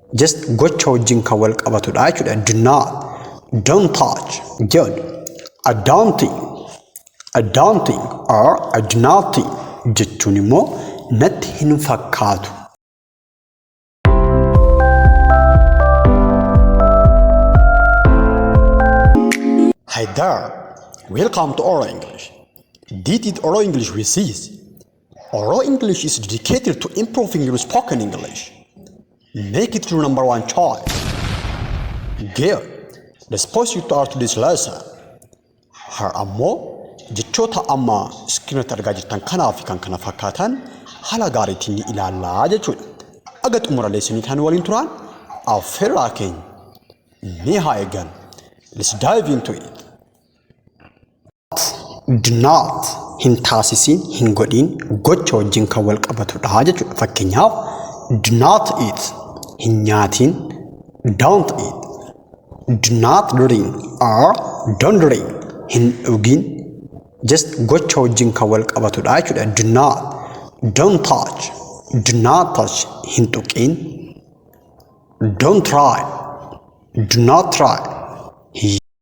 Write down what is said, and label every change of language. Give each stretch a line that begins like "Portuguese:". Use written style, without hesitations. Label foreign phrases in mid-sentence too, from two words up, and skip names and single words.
Oromo: just gocha wajjin kan wal qabatudha jechuudha.
English: Do not, don't touch, good. I don't think or I do not think
Oromo: jechuun immoo natti hin fakkaatu.
English: Hi there, welcome to Oral English. This is Oral English with Sis. Oral English is dedicated to improving your spoken English. Make it your number one choice. Good. Let's post you to our today's lesson.
Oromo: Har ammoo jechoota amma iskiriinatti argaa jirtan kanaa fi kan kana fakkaatan haala gaariitiin ni ilaallaa jechuudha. Aga xumura leesonii kan waliin turan affeerraa keenya ni haa eegan.
English: Let's dive into it. Do not
Oromo: hin taasisin, hin godhin, gocha wajjin kan wal qabatudha jechuudha.
English: Fakkeenyaaf do not eat,
Oromo: hin nyaatin,
English: don't eat. Do not drink or don't drink,
Oromo: hin dhugin, just gocha wajjin kan wal qabatudha jechuudha.
English: Do not, don't touch, do not touch,
Oromo: hin tuqin.
English: Don't try, do not try.